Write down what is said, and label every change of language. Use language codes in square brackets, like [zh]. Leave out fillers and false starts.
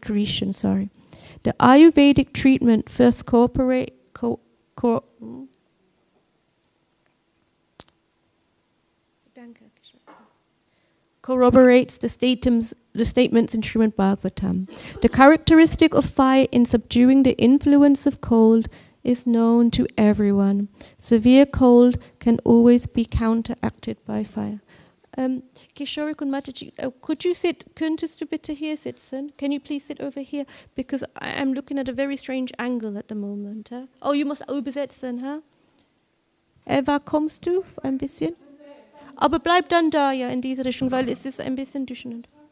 [en] The Ayurvedic treatment first corroborates the statements in Srimad Bhagavatam. The characteristic of fire in subduing the influence of cold is known to everyone. Severe cold can always be counteracted by fire. [de] Kishore und Mataji, [en] could you sit, [de] könntest du bitte hier sitzen? [en] Can you please sit over here? Because I'm looking at a very strange angle at the moment. Huh? Oh, you must [de] übersetzen, [en] huh? [de] Eva, kommst du ein bisschen? Aber bleib dann da, ja, in diese Richtung, weil es ist ein bisschen durcheinander.